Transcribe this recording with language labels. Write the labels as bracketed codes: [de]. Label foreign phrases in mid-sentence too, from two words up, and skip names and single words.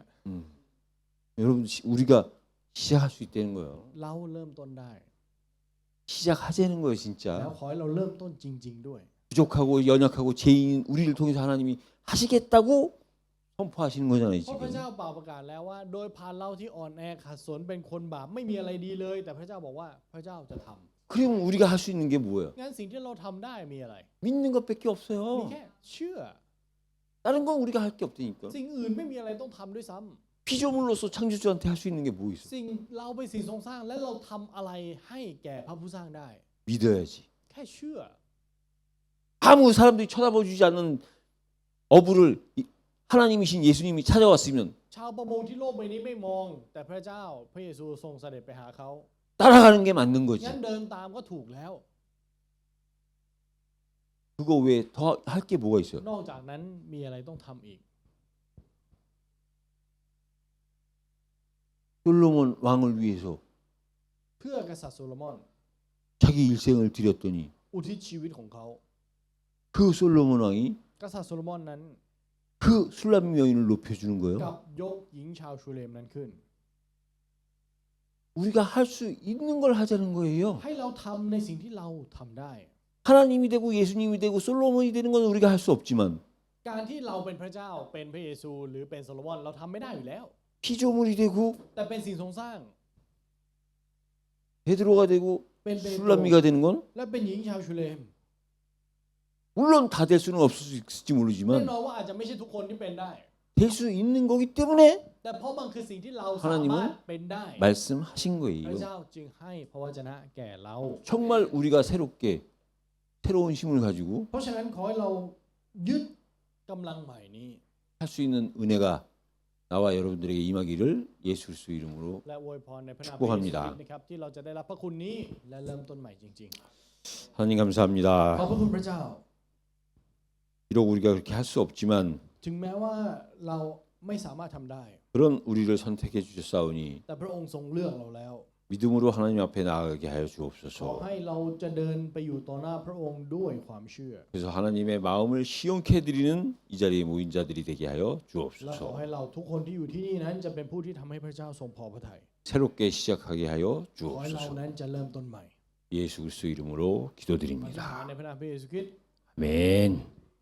[ko] 여러분 우리가 시작할 수 있다는 거예요. [th] เราเริ่มต้นได้ [ko] 시작하자는 거예요 [th] แล้ว [ko] 진짜. [th] ขอให้เราเริ่มต้นจริง ๆ ด้วย [ko] 부족하고 연약하고 죄인인 우리를 통해서 하나님이 하시겠다고 선포하시는 거잖아요 [th] เพราะพระ [ko] 지금. [th] เจ้าเป่าประกาศแล้วว่า โดยผ่านเราที่อ่อนแอขัดสนเป็นคนบาปไม่มีอะไรดีเลย แต่พระเจ้าบอกว่าพระเจ้าจะทำ [ko] 그럼 우리가 할 수 있는 게 뭐예요? [th] งั้นสิ่งที่เราทำได้มีอะไร [ko] 믿는 것밖에 [th] มี [ko] 없어요. [th] แค่เชื่อ [ko] 다른 건 우리가 할 게 없다니까. [th] สิ่งอื่นไม่มีอะไรต้องทำด้วยซ้ำ [ko] 피조물로서 창조주한테 할 수 있는 게 뭐 있어? [th] สิ่งเราเป็นสิ่งทรงสร้างและเราทำอะไรให้แก่พระผู้สร้างได้ [ko] 믿어야지. [th] แค่เชื่อ [ko] 아무 사람들이 쳐다보지 않는 어부를 하나님이신 예수님이 찾아왔으면 [th] ชาวประมงที่โลกใบนี้ไม่มอง แต่พระเจ้าพระเยซูทรงเสด็จไปหาเขา [ko] 따라가는 게 맞는 거지. [th] งั้นเดินตามก็ถูกแล้ว [ko] 그거 외에 더 할 게 뭐가 있어요? [th] นอกจากนั้นมีอะไรต้องทำอีก [ko] 솔로몬 왕을 위해서 [th] เพื่อกษัตริย์โซโลมอน [ko] 자기 일생을 드렸더니 [th] อุทิศชีวิตของเขา [ko] 그 솔로몬 왕이 [th] กษัตริย์โซโลมอนนั้น [ko] 그 술람 여인을 높여주는 [th] กลั [ko] 거예요. [th] บยกหญิงชาวชูเลมนั้นขึ้น [ko] 우리가 할 수 있는 걸 하자는 거예요. [th] ให้เราทำในสิ่งที่เราทำได้ [ko] 하나님이 되고 예수님이 되고 솔로몬이 되는 건 우리가 할 수 없지만 [th] การที่เราเป็นพระเจ้าเป็นพระเยซูหรือเป็นโซโลมอนเราทำไม่ได้อยู่แล้ว [ko] 피조물이 되고 [th] แต่เป็นสิ่งทรงสร้าง [ko] 베드로가 되고 [th] เป็นเปโตร [ko] 술람미가 되는 건 [th] และเป็นหญิงชาวชูเลม [ko] 물론 다 될 수는 없을 수 있을지 [th] แน่ [ko] 모르지만 [th] นอนว่าอาจจะไม่ใช่ทุกคนที่เป็นได้ [ko] 될 수 있는 거기 때문에 [th] แต่เพราะมันคือสิ่งที่เราสา [ko] 하나님은 [th] มารถเป็นได้ [ko] 말씀하신 [th] พระ [ko] 거예요. [th] เจ้าจึงให้พระวจนะแก่เรา [ko] 정말 우리가 새롭게 새로운 힘을 가지고 [th] เพราะฉะนั้นขอให้เรายึดกำลังใหม่นี้ [ko] 할 수 있는 은혜가 나와 여러분들에게 임하기를 예수 그리스도 이름으로 [th] และอวยพรในพระนามพระเยซู [ko] 축복합니다. [th] คริสต์นะครับที่เราจะได้รับพระคุณนี้และเริ่มต้นใหม่จริง [ko] 하나님 [th] ๆ ขอบ [ko] 감사합니다. [th] พระคุณพระเจ้า [ko] 비록 우리가 그렇게 할 수 없지만 [th] ถึงแม้ว่าเราไม่สามารถทำได้ [ko] 그런 우리를 선택해 주셨사오니 [th] แต่พระองค์ทรงเลือกเราแล้ว [ko] 믿음으로 하나님 앞에 나아가게 하여 [th] ขอ [ko] 주옵소서. [th] ให้เราจะเดินไปอยู่ต่อหน้าพระองค์ด้วยความเชื่อ [ko] 그래서 하나님의 마음을 시원케 해드리는 이 자리에 모인 자들이 되게 하여 [th] และขอ [ko] 주옵소서. [th] ให้เราทุกคนที่อยู่ที่นี่นั้นจะเป็นผู้ที่ทำให้พระเจ้าทรงพอพระทัย [ko] 새롭게 시작하게 하여 [th] ขอให้เรา [ko] 주옵소서. [th] นั้นจะเริ่มต้นใหม่ [ko] 예수 그리스도 이름으로 [th] อธิษฐาน [ko] 기도드립니다. [th] ในพระนามพระเยซูคริสต์ [ko] 아멘.